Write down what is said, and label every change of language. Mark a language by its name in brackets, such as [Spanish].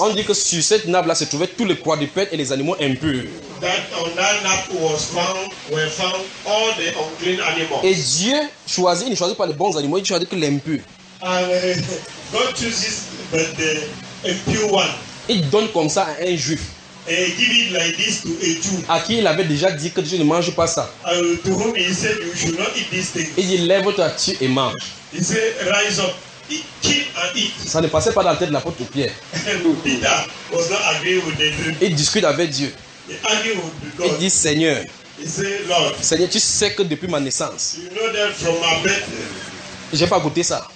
[French] On dit que sur cette nappe-là se trouvaient tous les quadrupèdes et les animaux impurs. [English] That on that nappe was found, were found all the unclean animals. [French] Et Dieu choisit, il ne choisit pas les bons animaux, il choisit que l'impur. [English] And God chooses the impure one. [French] Il donne comme ça à un juif. [English] And give it like this to a Jew. [French] À qui il avait déjà dit que Dieu ne mange pas ça. [English] To whom he said you should not eat this thing. [French] Et il lève toi tu et mange. [English] He said rise up. Eat, kill and eat. [French] Ça ne passait pas dans la tête de l'apôtre Pierre. [English] Peter was not agreeing with the dream. [French] Il discute avec Dieu. [English] He argued with God. [French] Il dit Seigneur. [English] He said, Lord, [French] Seigneur, tu sais que depuis ma naissance, [English] you know that from my birth, [French] J'ai pas goûté ça.